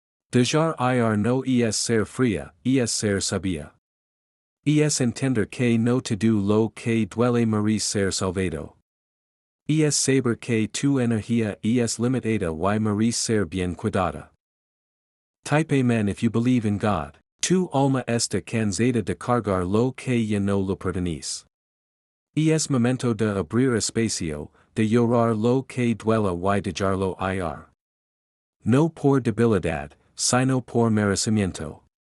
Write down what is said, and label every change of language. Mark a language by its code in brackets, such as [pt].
[es] Dejar ir no es ser fría, es ser sabia. Es entender que no todo lo que duele merece ser salvado. Es saber que tu energía es limitada y merece ser bien cuidada. [en] Type Amen if you believe in God. [es] Tu alma está cansada de cargar lo que ya no lo pertenece. Es momento de abrir espacio, de llorar lo que duela y dejarlo ir. No por debilidad, sino por merecimiento.